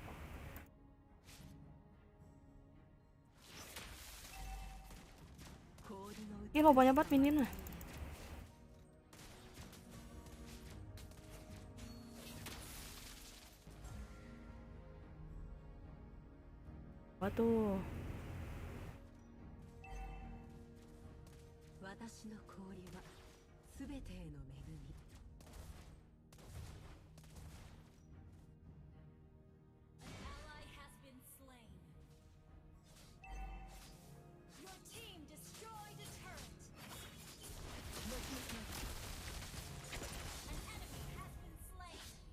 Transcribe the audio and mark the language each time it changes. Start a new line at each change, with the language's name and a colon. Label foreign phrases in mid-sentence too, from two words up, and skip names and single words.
Indonesian: Gila banyak banget minionnya. Apa tuh?
Japanese: 私の氷はすべてへの恵み。
English: An ally has been slain. Your team destroyed a turret. An enemy has been slain.